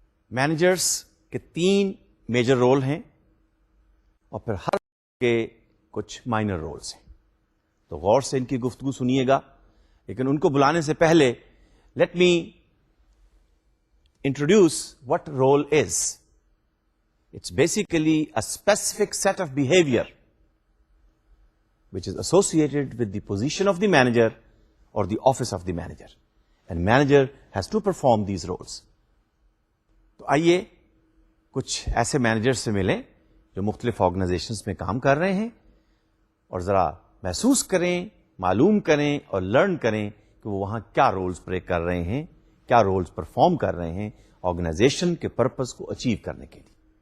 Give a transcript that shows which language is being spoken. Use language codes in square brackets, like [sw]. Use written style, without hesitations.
[ur] Managers کے 3 major role ہیں، اور پھر ہر کے کچھ مائنر رولز ہیں. تو غور سے ان کی گفتگو سنیے گا، لیکن ان کو بلانے سے پہلے [en] Let me introduce what role is. It's basically a specific set of behavior which is associated with the position of the manager or the office of the manager. And manager has to perform these roles. [ur] تو آئیے کچھ ایسے manager سے ملیں جو مختلف organisations میں کام کر رہے ہیں، اور ذرا محسوس کریں، معلوم کریں اور لرن کریں کہ وہ وہاں کیا رولز پلے کر رہے ہیں، کیا رولز پرفارم کر رہے ہیں آرگنائزیشن کے پرپز کو اچیو کرنے کے لیے.